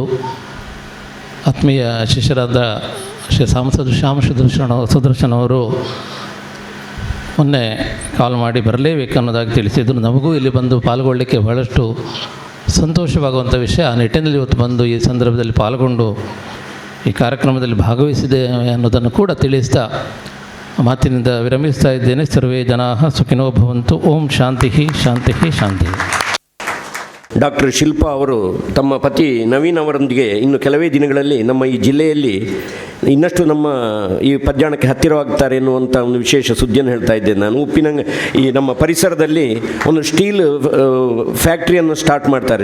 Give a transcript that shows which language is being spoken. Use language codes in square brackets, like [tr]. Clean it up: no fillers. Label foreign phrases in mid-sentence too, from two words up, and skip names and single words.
[kn] ಆತ್ಮೀಯ ಶಿಷ್ಯರಾದ ಶ್ರೀ ಶ್ಯಾಮ ಸುದರ್ಶನ್ ಅವರು ಮೊನ್ನೆ ಕಾಲ್ ಮಾಡಿ ಬರಲೇಬೇಕು ಅನ್ನೋದಾಗಿ ತಿಳಿಸಿದ್ರು. ನಮಗೂ ಇಲ್ಲಿ ಬಂದು ಪಾಲ್ಗೊಳ್ಳಲಿಕ್ಕೆ ಬಹಳಷ್ಟು ಸಂತೋಷವಾಗುವಂಥ ವಿಷಯ. ಆ ನಿಟ್ಟಿನಲ್ಲಿ ಇವತ್ತು ಬಂದು ಈ ಸಂದರ್ಭದಲ್ಲಿ ಪಾಲ್ಗೊಂಡು ಈ ಕಾರ್ಯಕ್ರಮದಲ್ಲಿ ಭಾಗವಹಿಸಿದೆ ಅನ್ನೋದನ್ನು ಕೂಡ ತಿಳಿಸ್ತಾ ಮಾತಿನಿಂದ ವಿರಮಿಸ್ತಾ ಇದ್ದೇನೆ. [sa] ಸರ್ವೇ ಜನಾಃ ಸುಖಿನೋ ಭವಂತು. ಓಂ ಶಾಂತಿ ಶಾಂತಿ ಶಾಂತಿ. [kn] ಡಾಕ್ಟರ್ ಶಿಲ್ಪಾ ಅವರು ತಮ್ಮ ಪತಿ ನವೀನ್ ಅವರೊಂದಿಗೆ ಇನ್ನು ಕೆಲವೇ ದಿನಗಳಲ್ಲಿ ನಮ್ಮ ಈ ಜಿಲ್ಲೆಯಲ್ಲಿ ಇನ್ನಷ್ಟು ನಮ್ಮ ಈ ಪದ್ಯಾಣಕ್ಕೆ ಹತ್ತಿರವಾಗ್ತಾರೆ ಎನ್ನುವಂಥ ಒಂದು ವಿಶೇಷ ಸುದ್ದಿಯನ್ನು ಹೇಳ್ತಾ ಇದ್ದೇನೆ ನಾನು. ಈ ನಮ್ಮ ಪರಿಸರದಲ್ಲಿ ಒಂದು ಸ್ಟೀಲ್ ಫ್ಯಾಕ್ಟ್ರಿಯನ್ನು ಸ್ಟಾರ್ಟ್ ಮಾಡ್ತಾರೆ.